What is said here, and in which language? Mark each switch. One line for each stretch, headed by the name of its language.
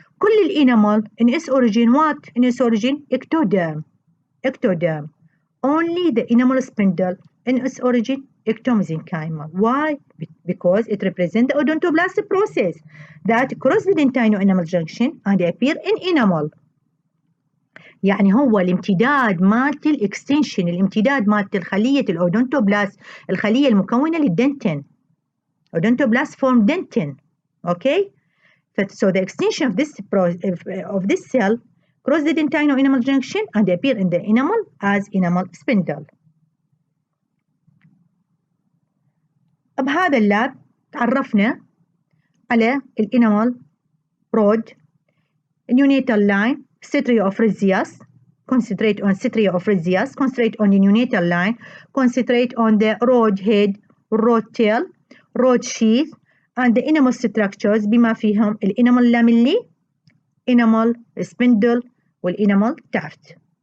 Arabic: كل الانامل
English: in its origin what? In its origin ectoderm. Ectoderm. Only the enamel spindle in its origin ectomesenchymal. Why? Because it represents the odontoblast process that cross the dentino-enamel junction and appear in enamel.
Arabic: يعني هو الامتداد مالت الاكستنشن، الامتداد مالت الخلية الأودونتوبلاست، الخلية المكونة للدنتين.
English: Odontoblast form dentin. Okay? So the extension of this cell cross the dentino-enamel junction and appear in the enamel as enamel spindle.
Arabic: بهذا اللاب تعرفنا على الانامل رود،
English: neonatal line, stria of Rhizius, concentrate on stria of Rhizius, concentrate on the neonatal line, concentrate on the rod head, rod tail, rod sheath, and the enamel structures
Arabic: بما فيهم الانامل لاميلي،
English: enamel spindle والenamel tuft.